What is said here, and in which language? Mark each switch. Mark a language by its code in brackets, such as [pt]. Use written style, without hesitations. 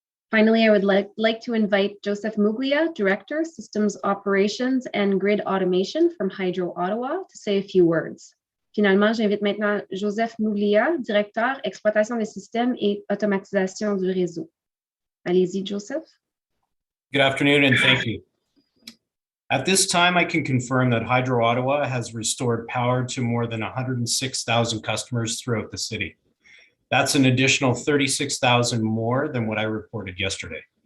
[en] Finally, I would like to invite Joseph Muglia, Director, Systems Operations and Grid Automation from Hydro Ottawa, to say a few words. [fr] Finalement, j'invite maintenant Joseph Muglia, Directeur, Exploitation des systèmes et automatisation du réseau. Allez-y, Joseph. [en] Good afternoon and thank you. At this time, I can confirm that Hydro Ottawa has restored power to more than 106,000 customers throughout the city. That's an additional 36,000 more than what I reported yesterday.